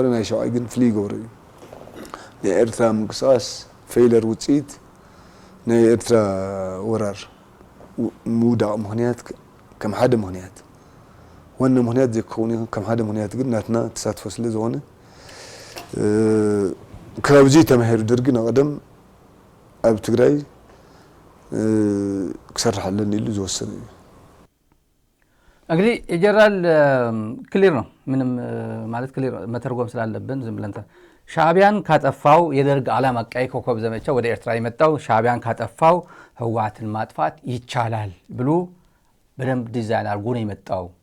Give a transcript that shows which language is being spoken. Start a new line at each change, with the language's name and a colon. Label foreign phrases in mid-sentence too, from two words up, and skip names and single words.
Tigrinya: ናይ ሻውዓይ ግን ፍልይ ይገብሮ እዩ ናይ ኤርትራ ምንቅስቃስ ፌይለር ውፅኢት ናይ ኤርትራ ወራር ምውዳቕ ምክንያት ከም ሓደ ምክንያት ዋና ምክንያት ዘይክኸውን ከም ሓደ ምክንያት ግን ናትና ተሳትፎ ስለ ዝኾነ ካብዚ ተማሂሩ ደርጊ ንቀደም ኣብ ትግራይ ክሰርሕ ኣለኒ ኢሉ ዝወሰነ እዩ
Amharic: እንግዲህ የጀነራል ክሊር ነው ምንም ማለት ክሊር መተርጎም ስላለብን ዝም ብለን ሻዕቢያን ካጠፋው የደርግ ዓላማ ቀይ ኮከብ ዘመቻ ወደ ኤርትራ የመጣው ሻዕቢያን ካጠፋው ህወሓትን ማጥፋት ይቻላል ብሎ በደንብ ዲዛይን አድርጎ ነው የመጣው